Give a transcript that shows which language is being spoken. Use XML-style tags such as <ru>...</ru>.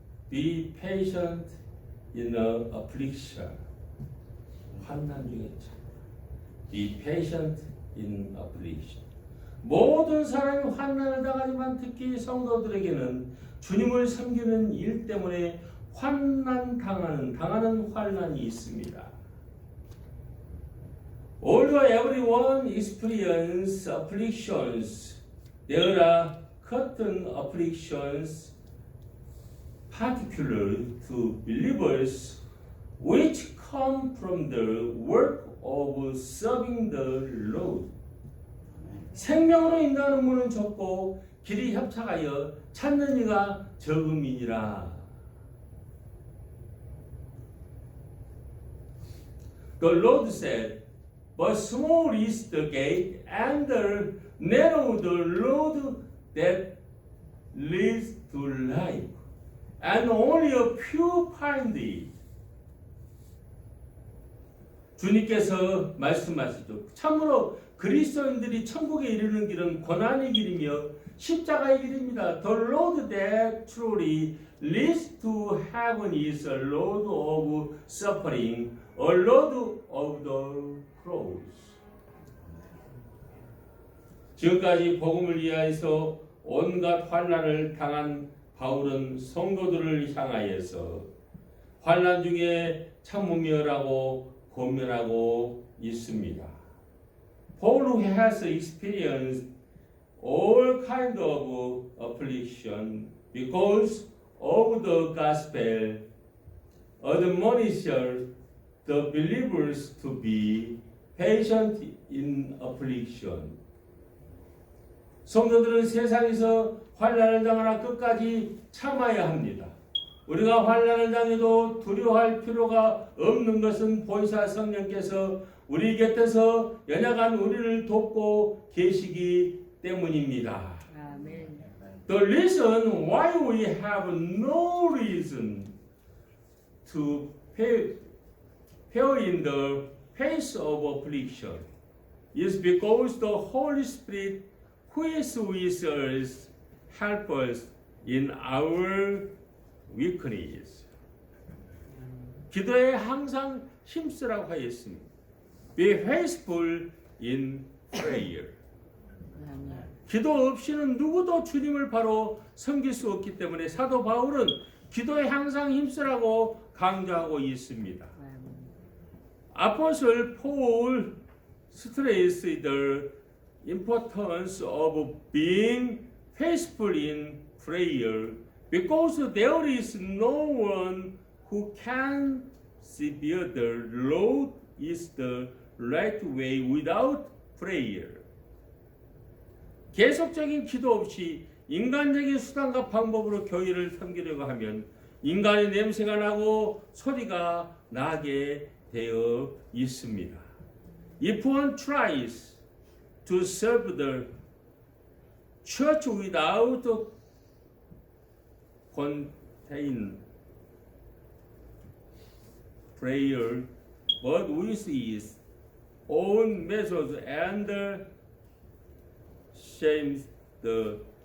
<en>Be patient in the affliction.</en> <ko>환난 중에 참.</ko> <en>Be patient in affliction.</en> <ko>모든 사람이 환난을 당하지만 특히 성도들에게는 주님을 섬기는 일 때문에 당하는 환난이 있습니다.</ko> <en>Although everyone experiences afflictions, there are certain afflictions particular to believers which come from the work of serving the Lord.</en> <ko>생명으로 인도하는 문은 좁고 길이 협착하여 찾는 이가 적음이니라.</ko> <en>The Lord said, but small is the gate and narrow the road that leads to life, and only a few find it.</en> <ko>주님께서 말씀하시죠. 참으로 그리스도인들이 천국에 이르는 길은 고난의 길이며 십자가의 길입니다.</ko> <en>The road that truly leads to heaven is a road of suffering, a road of the cross.</en> <ko>지금까지 복음을 위하여서 온갖 환난을 당한 바울은 성도들을 향하여서 환난 중에 참으며라고 권면하고 있습니다.</ko> <en>Paul has experienced all kind of affliction because of the gospel, admonishes the believers to be patient in affliction.</en> <ko>성도들은 세상에서 환난을 당하나 끝까지 참아야 합니다. 우리가 환난을 당해도 두려워할 필요가 없는 것은 보혜사 성령께서 우리 곁에서 연약한 우리를 돕고 계시기 때문입니다. 아멘.</ko> <en>The reason why we have no reason to fear in the face of affliction is because the Holy Spirit who is with us help us in our weakness.</en> <ko>기도에 항상 힘쓰라고 하였습니다.</ko> <en>Be faithful in prayer.</en> <ko>기도 없이는 누구도 주님을 바로 섬길 수 없기 때문에 사도 바울은 기도에 항상 힘쓰라고 강조하고 있습니다.</ko> <en>Apostle Paul stressed the importance of being faithful in prayer because there is no one who can see the Lord is the right way without prayer.</en> <ko>계속적인 기도 없이 인간적인 수단과 방법으로 교회를 섬기려고 하면 인간의 냄새가 나고 소리가 나게 되어 있습니다.</ko> <en>If one tries to serve the church without contain prayer, but with his own methods and shames the</en>